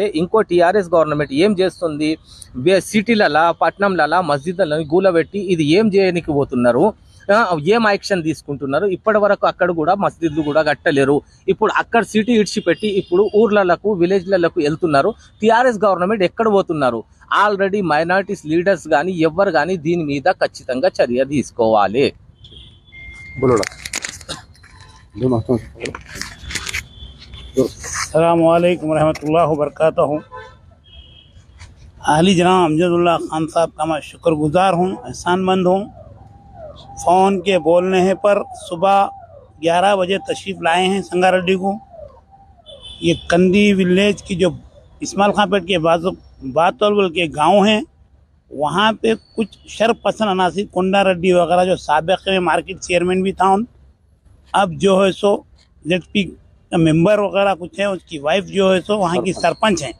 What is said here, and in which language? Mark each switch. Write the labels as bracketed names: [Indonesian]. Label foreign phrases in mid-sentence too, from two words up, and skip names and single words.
[Telugu] ఇంకో టీఆర్ఎస్ గవర్నమెంట్ ఏం చేస్తుంది, సిటీలలో పట్టణంలలో మస్జిద్లను గూలబెట్టి ఇది ఏం చేయడానికి పోతున్నారు, ఏం యాక్షన్ తీసుకుంటున్నారు? ఇప్పటి వరకు అక్కడ కూడా మస్జిద్లు కూడా కట్టలేరు. ఇప్పుడు అక్కడ సిటీ ఇడిచిపెట్టి ఇప్పుడు ఊర్లకు విలేజ్లకు వెళ్తున్నారు. టీఆర్ఎస్ గవర్నమెంట్ ఎక్కడ పోతున్నారు? [English] already minorities leaders [Telugu] కానీ ఎవరు కానీ దీని మీద ఖచ్చితంగా చర్య తీసుకోవాలి. [Arabic] السلام عليكم رحمة الله وبركاته. [Urdu] اہلی جناب امجد اللہ خان صاحب کا میں شکرگزار ہوں، احسان مند ہوں. فون کے بولنے پر صبح 11 بجے تشریف لائے ہیں سنگاریڈی کو. یہ کندی ولیج کی جو اسماعیل خاں پیٹ کے باتول کے گاؤں ہیں، وہاں پے کچھ شرپسند عناصر کنڈا ریڈی وغیرہ جو سابق میں [English] market chairman [Urdu] بھی تھا، اب جو ہے سو ZP ممبر وغیرہ کچھ ہے، اس کی وائف جو ہے سو وہاں کی سرپنچ ہیں.